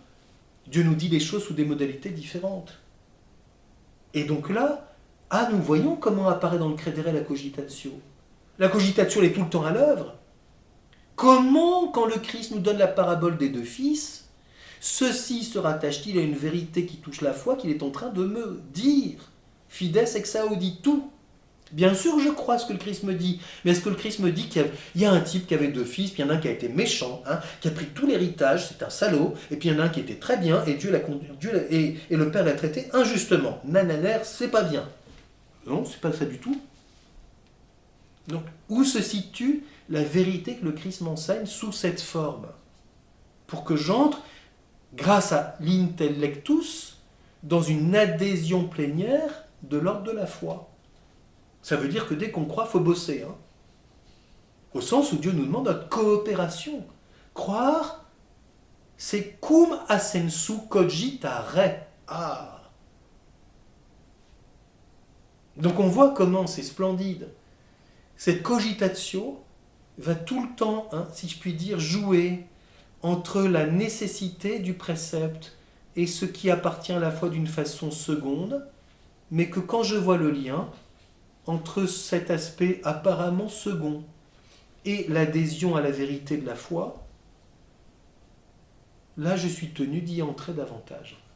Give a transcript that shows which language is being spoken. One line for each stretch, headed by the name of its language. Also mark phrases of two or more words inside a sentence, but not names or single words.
French: Dieu nous dit des choses sous des modalités différentes. Et donc là, nous voyons comment apparaît dans le Credere la cogitatio. La cogitatio, elle est tout le temps à l'œuvre. Comment, quand le Christ nous donne la parabole des 2 fils, ceci se rattache-t-il à une vérité qui touche la foi qu'il est en train de me dire?
Latin: Fides ex auditu.
French: Bien sûr, je crois ce que le Christ me dit, mais est-ce que le Christ me dit qu'il y a un type qui avait 2 fils, puis il y en a un qui a été méchant, qui a pris tout l'héritage, c'est un salaud, et puis il y en a un qui était très bien, et et le père l'a traité injustement. Nananer, c'est pas bien. Non, c'est pas ça du tout. Donc, où se situe la vérité que le Christ m'enseigne sous cette forme? Pour que j'entre, grâce à l'intellectus, dans une adhésion plénière de l'ordre de la foi. Ça veut dire que dès qu'on croit, il faut bosser. Au sens où Dieu nous demande notre coopération. Croire, c'est
Latin: cum assensu cogitare.
French: Donc on voit comment c'est splendide. Cette cogitatio va tout le temps, si je puis dire, jouer entre la nécessité du précepte et ce qui appartient à la fois d'une façon seconde, mais que quand je vois le lien entre cet aspect apparemment second et l'adhésion à la vérité de la foi, là je suis tenu d'y entrer davantage.